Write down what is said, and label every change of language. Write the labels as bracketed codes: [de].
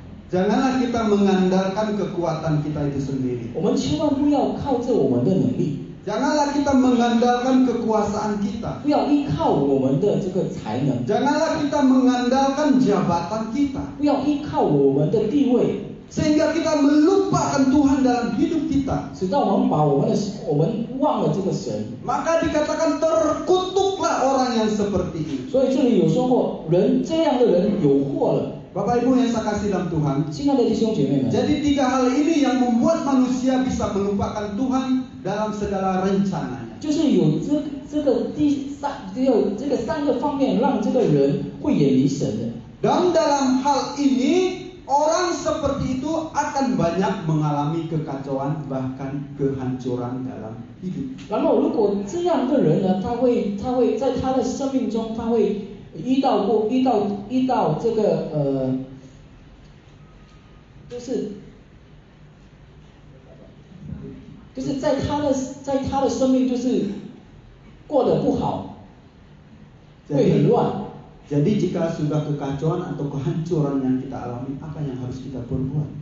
[id] Janganlah kita mengandalkan kekuatan kita itu sendiri. [zh] 我们千万不要靠着我们的能力， [id] Janganlah kita mengandalkan kekuasaan kita. [zh] 不要依靠我们的这个才能， [id] Janganlah kita mengandalkan jabatan kita, [zh] 不要依靠我们的地位， [id] sehingga kita melupakan Tuhan dalam hidup kita. [zh] 直到我们把我们忘了这个神。 [id] Maka dikatakan terkutuklah orang yang seperti itu. [zh] 所以这里有说过，这样的人有祸了。 [id] Bapak Ibu yang saya kasih dalam Tuhan, [zh] 亲爱的弟兄姐妹们， [id] jadi 3 hal ini yang membuat manusia bisa melupakan Tuhan dalam segala rencananya. [zh] 就是有这个这个3个方面，让这个人会远离神的。 [id] Dan dalam hal ini orang seperti itu akan banyak mengalami kekacauan, bahkan kehancuran dalam hidup. [zh] 然后，如果这样的人呢，他会在他的生命中，他会遇到这个就是在他的生命就是过得不好，会很乱。 [id] Jadi jika sudah kekacauan atau kehancuran yang kita alami, apa yang harus kita perbuat?